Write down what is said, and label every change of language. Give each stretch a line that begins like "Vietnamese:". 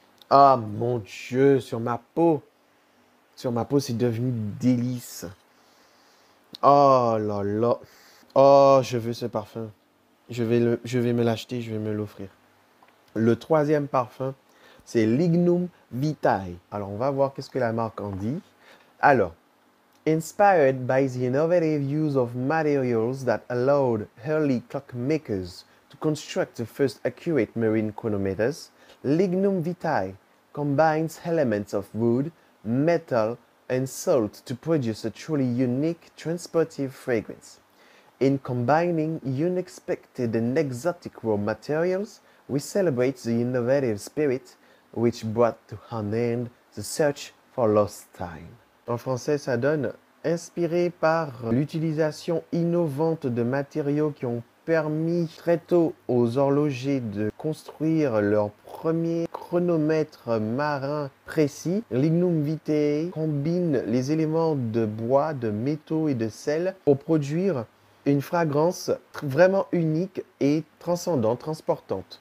French: Ah mon Dieu, sur ma peau, c'est devenu délice. Oh là là. Oh, je veux ce parfum. Je vais me l'acheter, je vais me l'offrir. Le troisième parfum, c'est Lignum Vitae. Alors, on va voir qu'est-ce que la marque en dit.
English: Alors, inspired by the innovative use of materials that allowed early clockmakers to construct the first accurate marine chronometers, Lignum Vitae combines elements of wood, metal, and salt to produce a truly unique transportive fragrance. In combining unexpected and exotic raw materials, we celebrate the innovative spirit which brought to an end the search for lost time.
French: En français, ça donne inspiré par l'utilisation innovante de matériaux qui ont permis très tôt aux horlogers de construire leur premier chronomètre marin précis. Lignum Vitae combine les éléments de bois, de métaux et de sel pour produire une fragrance vraiment unique et transcendante, transportante.